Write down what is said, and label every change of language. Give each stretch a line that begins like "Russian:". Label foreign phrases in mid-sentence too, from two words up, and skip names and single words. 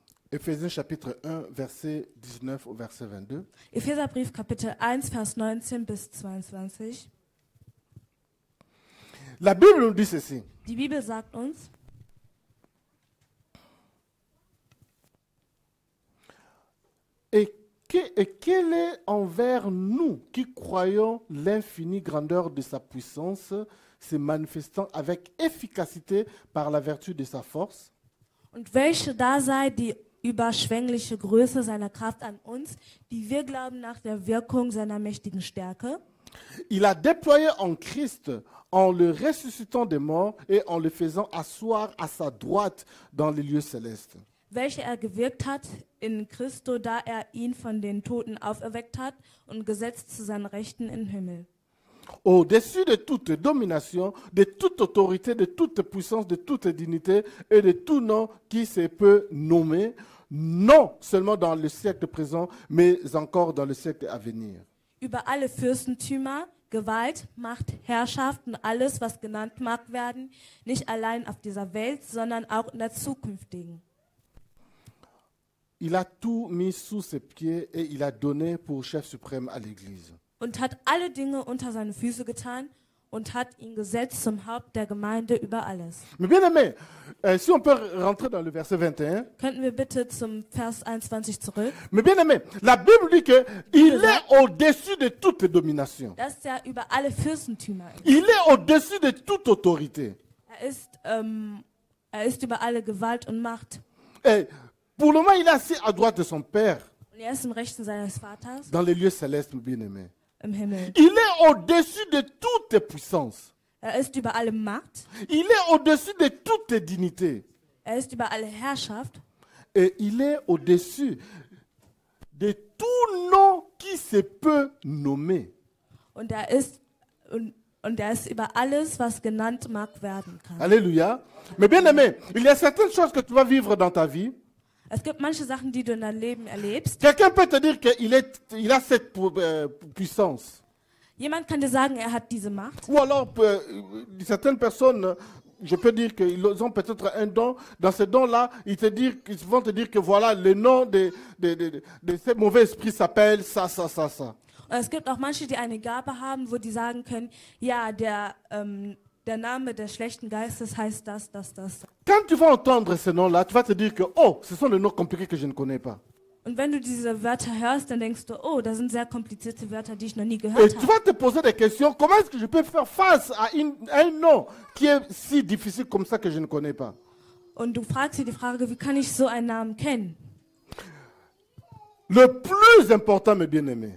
French: Éphésiens chapitre 1, verset 19 au verset 22.
German: Epheserbrief Kapitel 1, Vers 19 bis 22.
French: La Bible nous dit ceci.
German: Die Bibel sagt uns,
French: Et quel est envers nous qui croyons l'infinie grandeur de sa puissance, se manifestant avec efficacité par la vertu de sa force?
German: und welche da sei die überschwängliche Größe seiner Kraft an uns, die wir glauben nach der Wirkung seiner mächtigen Stärke.
French: Il a déployé en Christ en le ressuscitant des morts et en le faisant asseoir à sa droite dans les lieux célestes.
German: Welche er gewirkt hat in Christo, da er ihn von den Toten auferweckt hat und gesetzt zu seinen Rechten im Himmel.
French: Au-dessus de toute domination, de toute autorité, de toute puissance, de toute dignité et de tout nom qui se peut nommer, non seulement dans le siècle présent, mais encore dans le siècle à venir.
German: Über alle Fürstentümer, Gewalt, Macht, Herrschaft und alles, was genannt mag werden, nicht allein auf dieser Welt, sondern auch in der zukünftigen.
French: Il a tout mis sous ses pieds et il a donné pour chef suprême à l'Église.
German: Und hat alle Dinge unter seine Füße getan und hat ihn gesetzt zum Haupt der Gemeinde über alles.
French: Mais bien aimé, si on peut rentrer dans le verset 21.
German: Könnten wir bitte zum Vers 21 zurück?
French: Mais bien aimé, la Bible dit qu'il est au-dessus de toute domination.
German: Das ist ja über alle Fürstentümer.
French: Il est au-dessus de toute autorité.
German: Er ist über alle Gewalt und Macht.
French: Et pour le moment, il est assis à droite de son Père,
German: Und er ist im Rechten seines Vaters
French: dans les lieux célestes, bien aimé.
German: im Himmel.
French: Il est au-dessus de toute puissance.
German: Er ist über alle Macht.
French: Il est au-dessus de toute dignité.
German: Er ist über alle Herrschaft.
French: Et il est au-dessus de tout nom qui se peut nommer.
German: Und er ist über alles, was genannt mag werden kann.
French: Alléluia. Mais bien aimé, il y a certaines choses que tu vas vivre dans ta vie.
German: Es gibt manche Sachen, die du in deinem Leben erlebst.
French: Quelqu'un peut te dire qu'il a cette puissance.
German: Jemand kann dir sagen, er hat diese Macht.
French: Ou alors, certaines personnes, je peux dire qu'ils ont peut-être un don. Dans ce don-là, ils vont te dire que voilà, le nom de ces mauvais esprits s'appelle ça, ça, ça, ça.
German: Und es gibt auch manche, die eine Gabe haben, wo die sagen können, ja, der Name des schlechten Geistes heißt das.
French: Quand tu vas entendre ce nom-là, tu vas te dire que, oh, ce sont des noms compliqués que je ne connais pas.
German: Und wenn du diese Wörter hörst, dann denkst du, oh, das sind sehr komplizierte Wörter, die ich noch nie
French: Et
German: gehört
French: tu
German: habe.
French: vas te poser des questions. Comment est-ce que je peux faire face à un nom qui est si difficile comme ça que je ne connais pas?
German: Und du fragst dir die Frage, wie kann ich so einen Namen kennen?
French: Le plus important, mes bien-aimés,